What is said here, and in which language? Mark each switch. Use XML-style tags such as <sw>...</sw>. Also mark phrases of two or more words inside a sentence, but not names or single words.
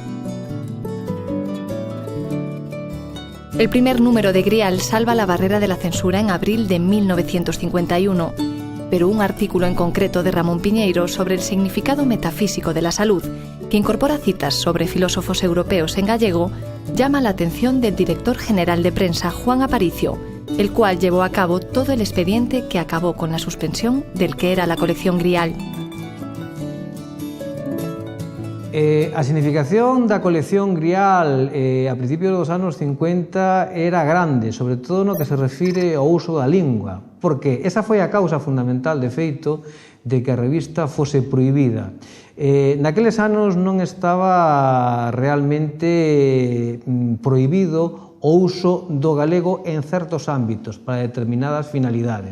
<es>El primer número de Grial salva la barrera de la censura en abril de 1951, pero un artículo en concreto de Ramón Piñeiro sobre el significado metafísico de la salud, que incorpora citas sobre filósofos europeos en gallego, llama la atención del director general de prensa, Juan Aparicio, el cual llevó a cabo todo el expediente que acabó con la suspensión del que era la colección Grial.</es> <gl>A significación da colección Grial a principios dos anos 50 era grande, sobre todo no que se refire ao uso da lingua, porque esa foi a causa fundamental, de feito, de que a revista fose prohibida. Naqueles anos non estaba realmente prohibido o uso do galego en certos ámbitos para determinadas finalidades.</gl>